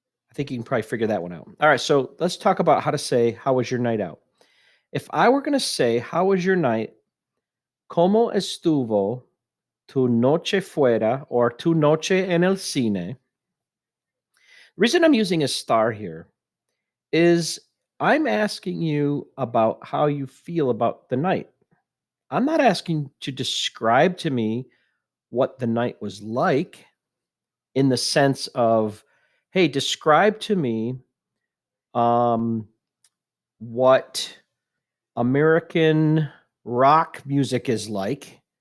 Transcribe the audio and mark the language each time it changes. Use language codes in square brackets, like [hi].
[en] I think you can probably figure that one out. All right, so let's talk about how to say, how was your night out? If I were going to say, how was your night? [es] ¿Cómo estuvo tu noche fuera or tu noche en el cine? [en] The reason I'm using a star here is I'm asking you about how you feel about the night. I'm not asking to describe to me what the night was like in the sense of, hey, describe to me um, what American rock music is like.